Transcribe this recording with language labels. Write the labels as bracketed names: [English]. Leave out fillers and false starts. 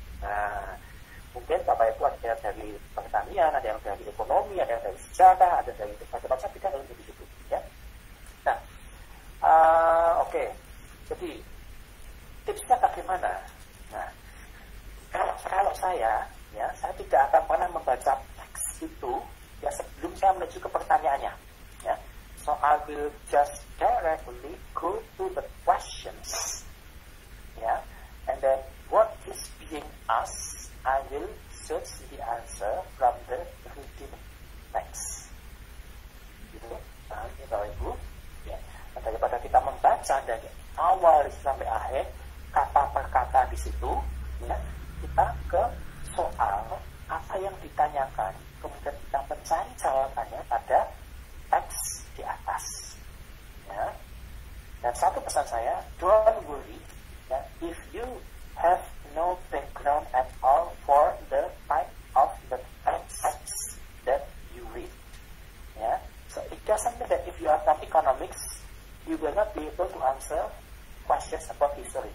[Indonesian] Nah, mungkin Bapak Ibu ada dari pertanian, ada yang dari ekonomi, ada yang dari sejarah, ada dari macam-macam bidang ilmu di situ. Ya. Nah, oke. Jadi tipsnya bagaimana? Nah, kalau saya, ya, saya tidak akan pernah membaca teks itu ya sebelum saya menuju ke pertanyaannya. Ya. [English] So I will just directly go to the questions. Yeah, and then what is being asked, I will search the answer from the reading text. [Indonesian] Gitu, nah, ini Bapak Ibu. Ya, nah, daripada kita membaca dari awal sampai akhir kata per kata di situ, ya, kita ke soal apa yang ditanyakan, kemudian kita mencari jawabannya pada teks di atas. Ya. Dan satu pesan saya, [English] don't worry. If you have no background at all for the type of the text that you read, yeah, so it doesn't mean that if you are from economics, you will not be able to answer questions about history.